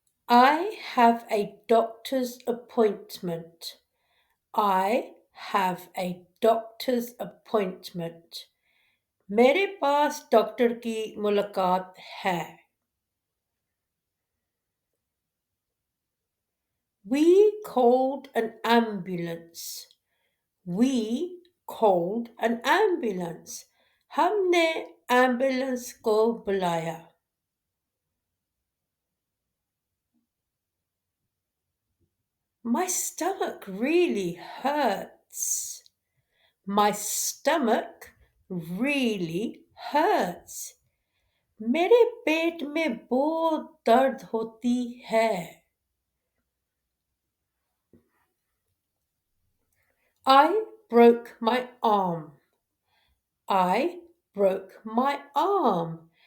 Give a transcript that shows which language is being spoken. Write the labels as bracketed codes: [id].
[en] I have a doctor's appointment. I have a doctor's appointment. [hi] मेरे पास doctor की मुलाकात है। [en] We called an ambulance. We called an ambulance. [hi] हमने ambulance को बुलाया। [en] My stomach really hurts. My stomach really hurts. [hi] मेरे पेट में बहुत दर्द होती है। [en] I broke my arm. I broke my arm.